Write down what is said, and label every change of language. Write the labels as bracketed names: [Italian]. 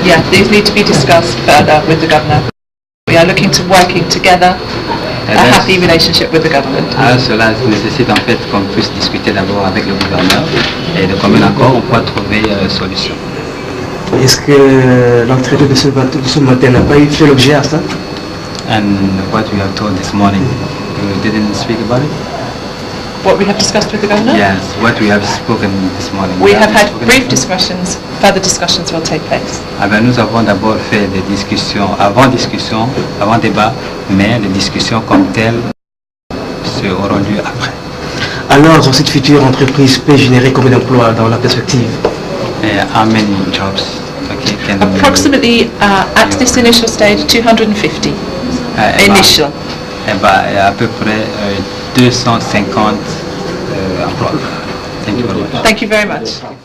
[English] these need to be discussed further with the governor. We are looking to working together, a happy relationship with the government. [French] Alors cela nécessite en fait qu'on puisse discuter d'abord avec le gouverneur et de commun accord on pourra trouver solution. Est-ce que l'entrée de ce matin n'a pas fait l'objet à ça? [English] And what we have told this morning, you didn't speak about it? What we have discussed with the governor? Yes, what we have spoken this morning. We have had brief discussions, further discussions will take place. [French] Ah ben, nous avons d'abord fait des discussions, avant débat, mais les discussions comme telles seront lieu après. Alors, cette future entreprise peut générer combien d'emplois dans la perspective? [English] How many jobs? Okay, approximately at this initial stage 250 initial. [French] À peu près 250 emplois. [English] Thank you very much. Thank you very much.